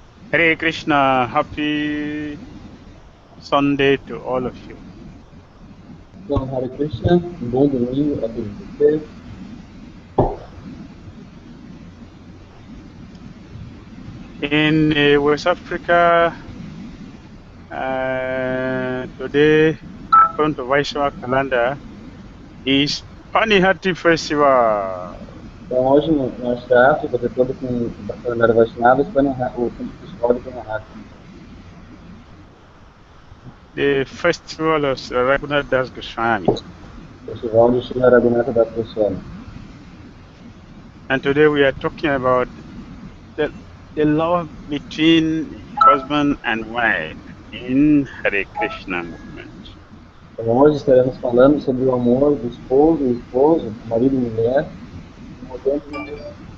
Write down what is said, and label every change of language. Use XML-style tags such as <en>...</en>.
<en>Hare Krishna, happy Sunday to all of you.</en> <pt>Então, Hare Krishna, bom domingo a todos vocês.</pt> <en>In West Africa, today, according to Vaishnava calendar, is Panihati Festival.</en> <pt>Então, hoje, na África, de acordo com a calendário Vaishnava, o festival de Panihati.</pt> <en>The festival of Raghunath Das Goswami.</en> <pt>Festival de Srila Raghunatha Das Goswami.</pt> <en>And today we are talking about the love between husband and wife in Hare Krishna movement.</en> <pt>Então, hoje estaremos falando sobre o amor do esposo e esposo, marido e mulher, no movimento do Deus.</pt>